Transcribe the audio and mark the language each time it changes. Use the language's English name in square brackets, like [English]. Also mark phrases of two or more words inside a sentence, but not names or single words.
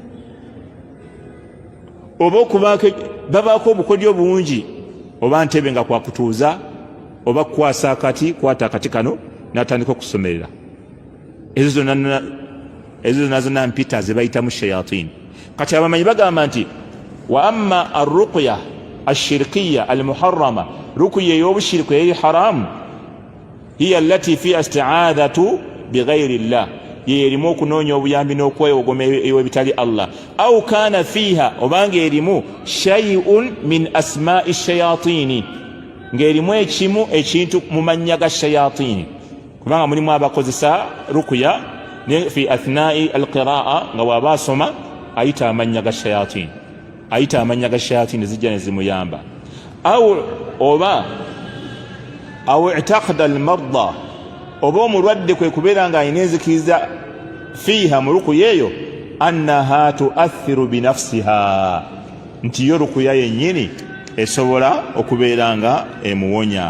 [Ganda] Oba okubanga babaako obukodyo bungi, oba ntebe nga kwakutuuza, oba kukwasa akati, kwata akati kano n'atandika okusomerera. Ezo zonna mpita ze bayitamu shayatini. Kati abamanyi bagamba nti [Arabic] وأما الرقية الشركية المحرمة, [Ganda] rukuya ey'obushiriku eri haramu, [Arabic] هي التي فيها استعاذة بغير الله, [Ganda] ye erimu okunoonya obuyambi n'okwewogoma ew'ebitali Allah, [Arabic] أو كان فيها, [Ganda] obanga erimu [Arabic] شيء من أسماء الشياطين, [Ganda] ng'erimu ekimu ekintu mu mannya ga shayatini. Kubanga mulimu abakozesa rukuya ne [Arabic] في أثناء القراءة, [Ganda] nga bw'aba asoma ayita amannya ga shayatini, ayita amannya ga shayatini zijja ne zimuyamba. [Arabic] أو اعتقد المريض, [Ganda] oba omulwadde kwe kubeera nga alina enzikiriza fiiha mu rukuya eyo, [Arabic] أنها تؤثر بنفسها, [Ganda] nti yo rukuya yennyini esobola okubeera nga emuwonya.